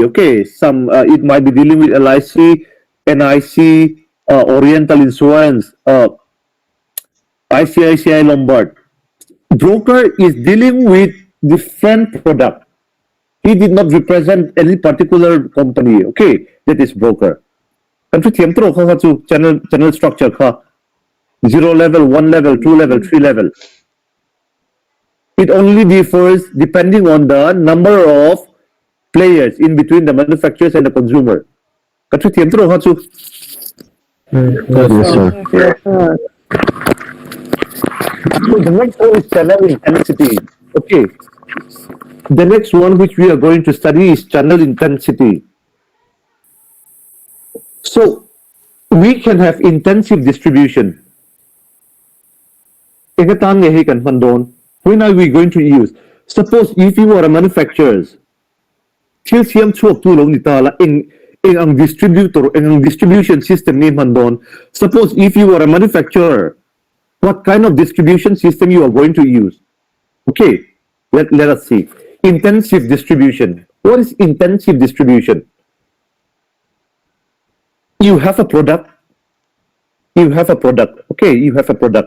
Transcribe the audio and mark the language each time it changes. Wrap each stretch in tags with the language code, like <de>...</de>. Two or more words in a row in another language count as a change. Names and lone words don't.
<en>Okay, some it might be dealing with LIC, NIC, Oriental Insurance, ICICI Lombard. Broker is dealing with different product. He did not represent any particular company. Okay, that is broker.</en> <lus>Kan tu tiam tro kha chu</lus> <en>channel structure kha 0 level, 1 level, 2 level, 3 level. It only differs depending on the number of players in between the manufacturers and the consumer.</en> <lus>Kan tu tiam tro kha chu.</lus> <en>Yes, sir. So the next one is channel intensity. Okay. The next one which we are going to study is channel intensity. So we can have intensive distribution. When are we going to use? Suppose if you are a manufacturer,</en> <lus>ang distributor, ang</lus> <en>distribution system</en> <lus>ni mandon.</lus> <en>Suppose if you are a manufacturer, what kind of distribution system you are going to use? Okay, let us see. Intensive distribution. What is intensive distribution? You have a product. Okay, you have a product.</en>